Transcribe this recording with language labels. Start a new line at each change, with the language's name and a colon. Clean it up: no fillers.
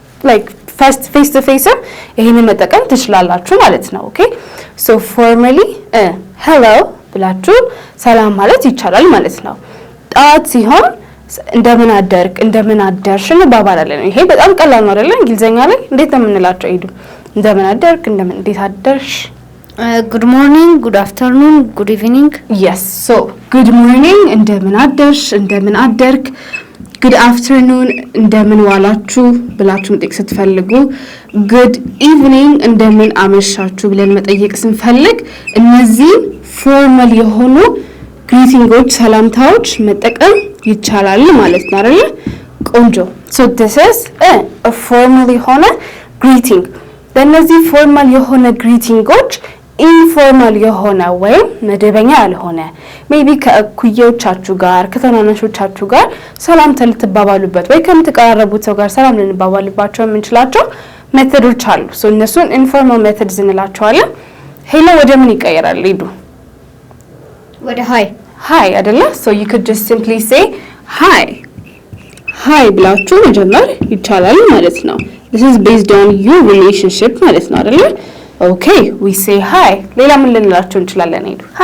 English: like face to face
Amharic: ይሄንን መጠቀም ትችላላችሁ ማለት ነው
English: okay so formally hello
Amharic: ብላችሁ ሰላም ማለት ይቻላል ማለት ነው ጣት ሲሆን እንደምን አደርክ እንደምን አደርሽ እንባባላለን ይሄ በጣም ቀላል ነው አይደል እንግሊዘኛ ላይ እንዴት ነው የምንላቸው ሄዱ እንደምን አደርክ እንደምን እንዴት አደርሽ
English: good morning good afternoon good evening yes so good morning
Amharic: እንደምን አደርሽ እንደምን አደርክ
English: good afternoon
Amharic: እንደምን ዋላችሁ ብላችሁ መጠየቅ ስትፈልጉ
English: good evening
Amharic: እንደምን አመሻችሁ ብለን መጠየቅ ስንፈልግ እነዚህ ፎርማል የሆኑ ግሪቲንጎች ሰላምታዎች መጠቀም ይቻላል ማለት ነው አይደል ቆንጆ
English: so this is a formal
Amharic: የሆነ greeting በእነዚህ ፎርማል የሆነ ግሪቲንጎች ኢንፎርማል የሆነ ወይ መደበኛ ያልሆነ ሜቢ ከእኩዮቻችሁ ጋር ከተናናሾቻችሁ ጋር ሰላም ልትባባሉበት ወይ ከምትቀራረቡት ሰው ጋር ሰላም ልንባባልባቸው የምንችላቸው ሜተዶች አሉ so እነሱን ኢንፎርማል ሜተድስ እንላቸዋለን ሄሎ ወደ ምን ይቀየራል ሄዱ ወደ
English: hi
Amharic: አይደለ
English: so you could just simply say hi
Amharic: ብላችሁ መጀመር ይቻላል ማለት ነው
English: this is based on your relationship
Amharic: ማለት ነው አይደለ
English: okay we say hi
Amharic: ሌላ ምን ልንላችሁ እንችላለን ሄዱ